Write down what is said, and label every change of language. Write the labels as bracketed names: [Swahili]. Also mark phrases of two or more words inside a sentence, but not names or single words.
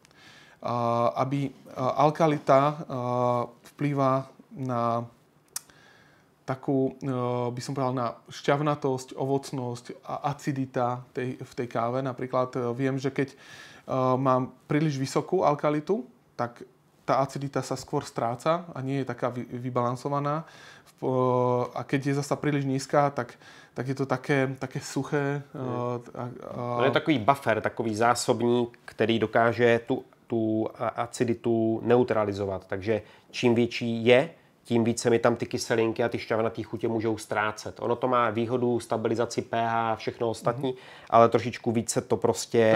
[Slovak] Aby alkalita vplýva na takú, by som povedal, na šťavnatosť, ovocnosť a acidita v tej káve. Napríklad viem, že keď mám príliš vysokú alkalitu, tak tá acidita sa skôr stráca a nie je taká vybalansovaná. A keď je zasa príliš nízka, tak je to také suché. [Czech] To je takový buffer, takový zásobník, který dokáže tu aciditu neutralizovat. Takže čím větší je, tím více mi tam ty kyselinky a ty šťavnatý chutě můžou ztrácet. Ono to má výhodu, stabilizaci pH a všechno ostatní, ale trošičku více to prostě